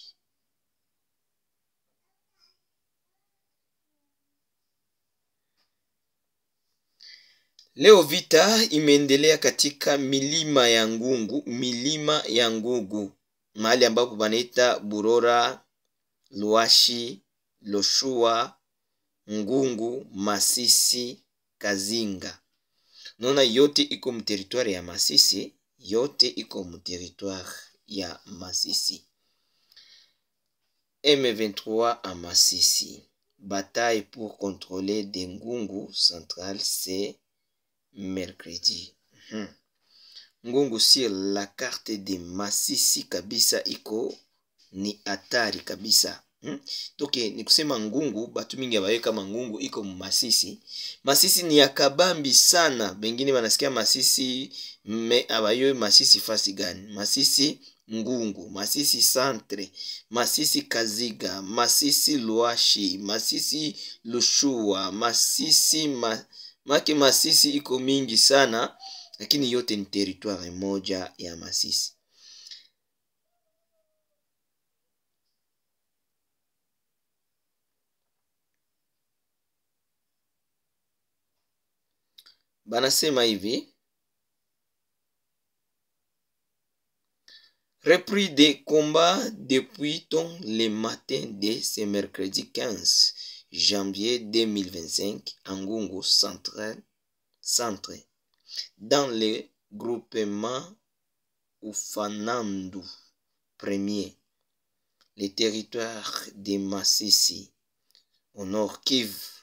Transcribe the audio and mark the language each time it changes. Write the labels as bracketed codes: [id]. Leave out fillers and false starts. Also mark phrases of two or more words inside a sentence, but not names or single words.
[sw] Leo vita imeendelea katika milima ya Ngungu, mahali ambapo banaita Burora, Luashi, Loshua, Ngungu, Masisi, Kazinga. Nona yote iko mteritoire ya Masisi, [fr] M23 à Masisi. Bataille pour contrôler des Ngungu centrale, c'est mercredi. [sw] Ngungu [fr] sur la carte de [sw] Masisi kabisa iko ni hatari kabisa. Toke ni kusema Ngungu, batu mingi abaye kama Ngungu iko Masisi. Masisi ni ya kabambi sana. Bengine banasikia Masisi me abayo Masisi fasi gani? Masisi Ngungu, Masisi Centre, Masisi Kaziga, Masisi Luashi, Masisi Lushua, Masisi Masisi iko mingi sana, lakini yote ni territoire moja ya Masisi. Banasema hivi: [fr] repris des combats depuis le matin de ce mercredi 15 janvier 2025 à Ngungu Centre, dans le groupement Ufanandu Premier, le territoire de Masisi, au nord Kivu.